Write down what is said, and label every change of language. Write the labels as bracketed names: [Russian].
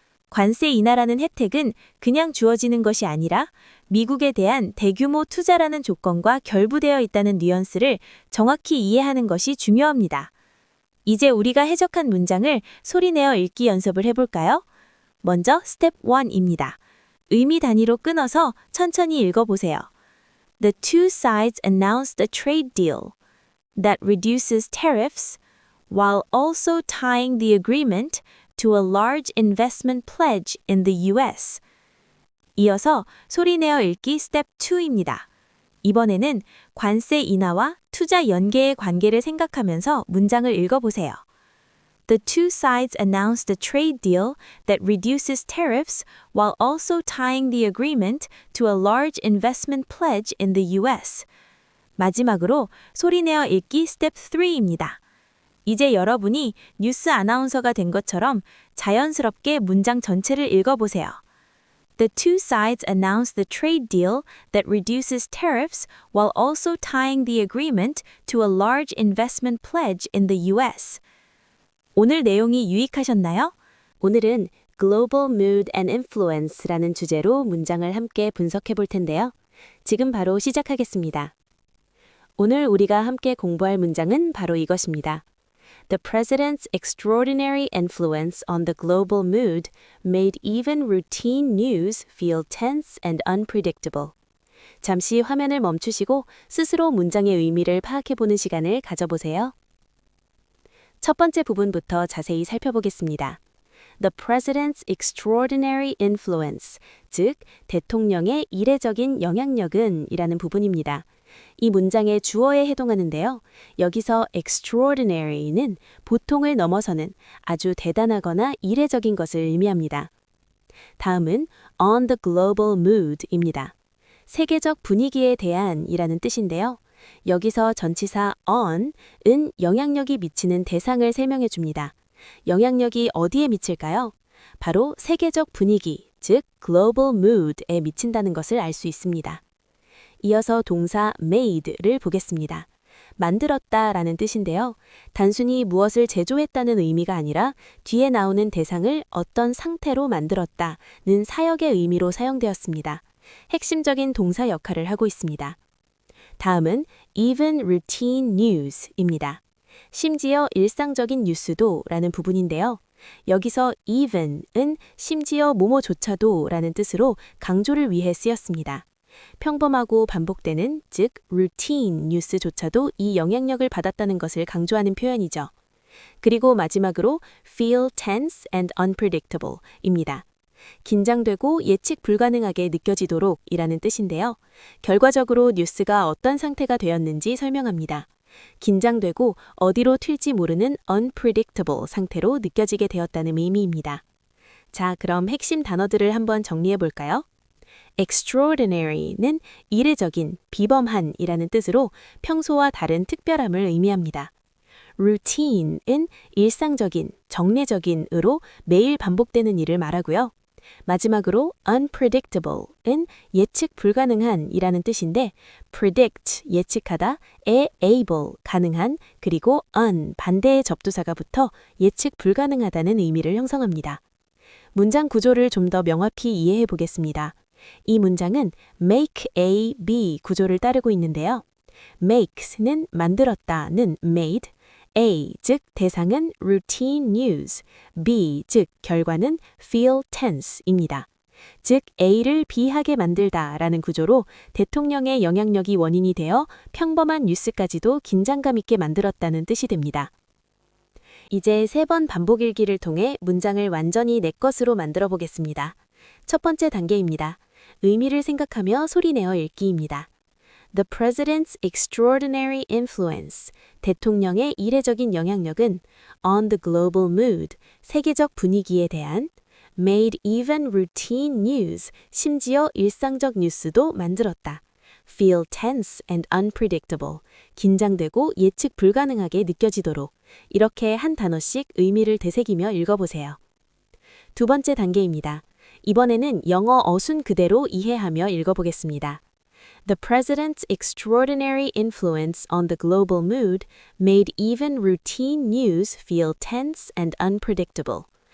[Korean] 관세 인하라는 혜택은 그냥 주어지는 것이 아니라 미국에 대한 대규모 투자라는 조건과 결부되어 있다는 뉘앙스를 정확히 이해하는 것이 중요합니다. 이제 우리가 해석한 문장을 소리내어 읽기 연습을 해볼까요? 먼저 스텝 1입니다. 의미 단위로 끊어서 천천히 읽어보세요. [English] The two sides announced a trade deal that reduces tariffs while also tying the agreement to a large investment pledge in the US. [Korean] 이어서 소리내어 읽기 스텝 2입니다. 이번에는 관세 인하와 투자 연계의 관계를 생각하면서 문장을 읽어보세요. [English] The two sides announced a trade deal that reduces tariffs while also tying the agreement to a large investment pledge in the US. [Korean] 마지막으로 소리내어 읽기 스텝 3입니다. 이제 여러분이 뉴스 아나운서가 된 것처럼 자연스럽게 문장 전체를 읽어보세요. [English] The two sides announced the trade deal that reduces tariffs while also tying the agreement to a large investment pledge in the US. [Korean] 오늘 내용이 유익하셨나요? 오늘은 [English] Global Mood and Influence [Korean] 라는 주제로 문장을 함께 분석해 볼 텐데요. 지금 바로 시작하겠습니다. 오늘 우리가 함께 공부할 문장은 바로 이것입니다. [English] The president's extraordinary influence on the global mood made even routine news feel tense and unpredictable. [Korean] 잠시 화면을 멈추시고 스스로 문장의 의미를 파악해보는 시간을 가져보세요. 첫 번째 부분부터 자세히 살펴보겠습니다. [English] The president's extraordinary influence, [Korean] 즉 대통령의 이례적인 영향력은 이라는 부분입니다. 이 문장의 주어에 해당하는데요. 여기서 extraordinary는 보통을 넘어서는 아주 대단하거나 이례적인 것을 의미합니다. 다음은 [English] on the global mood [Korean] 입니다. 세계적 분위기에 대한 이라는 뜻인데요. 여기서 전치사 on은 영향력이 미치는 대상을 설명해 줍니다. 영향력이 어디에 미칠까요? 바로 세계적 분위기, 즉 [English] global mood [Korean] 에 미친다는 것을 알 수 있습니다. 이어서 동사 made를 보겠습니다. 만들었다 라는 뜻인데요. 단순히 무엇을 제조했다는 의미가 아니라 뒤에 나오는 대상을 어떤 상태로 만들었다는 사역의 의미로 사용되었습니다. 핵심적인 동사 역할을 하고 있습니다. 다음은 [English] even routine news [Korean] 입니다. 심지어 일상적인 뉴스도 라는 부분인데요. 여기서 even은 심지어 뭐뭐조차도 라는 뜻으로 강조를 위해 쓰였습니다. 평범하고 반복되는, 즉 routine 뉴스조차도 이 영향력을 받았다는 것을 강조하는 표현이죠. 그리고 마지막으로 [English] feel tense and unpredictable [Korean] 입니다. 긴장되고 예측 불가능하게 느껴지도록 이라는 뜻인데요. 결과적으로 뉴스가 어떤 상태가 되었는지 설명합니다. 긴장되고 어디로 튈지 모르는 unpredictable 상태로 느껴지게 되었다는 의미입니다. 자, 그럼 핵심 단어들을 한번 정리해 볼까요? extraordinary는 이례적인, 비범한 이라는 뜻으로 평소와 다른 특별함을 의미합니다. routine은 일상적인, 정례적인으로 매일 반복되는 일을 말하고요. 마지막으로 unpredictable은 예측 불가능한 이라는 뜻인데 predict, 예측하다, able, 가능한, 그리고 un, 반대의 접두사가 붙어 예측 불가능하다는 의미를 형성합니다. 문장 구조를 좀 더 명확히 이해해 보겠습니다. 이 문장은 make A, B 구조를 따르고 있는데요. makes는 만들었다는 made, A, 즉 대상은 [English] routine news, [Korean] B, 즉 결과는 [English] feel tense [Korean] 입니다. 즉 A를 B하게 만들다 라는 구조로 대통령의 영향력이 원인이 되어 평범한 뉴스까지도 긴장감 있게 만들었다는 뜻이 됩니다. 이제 3번 반복 읽기를 통해 문장을 완전히 내 것으로 만들어 보겠습니다. 첫 번째 단계입니다. 의미를 생각하며 소리내어 읽기입니다. [English] The president's extraordinary influence, [Korean] 대통령의 이례적인 영향력은 [English] on the global mood, [Korean] 세계적 분위기에 대한 [English] made even routine news, [Korean] 심지어 일상적 뉴스도 만들었다. [English] feel tense and unpredictable, [Korean] 긴장되고 예측 불가능하게 느껴지도록 이렇게 한 단어씩 의미를 되새기며 읽어보세요. 두 번째 단계입니다. 이번에는 영어 어순 그대로 이해하며 읽어보겠습니다. [English] The president's extraordinary influence on the global mood made even routine news feel tense and unpredictable.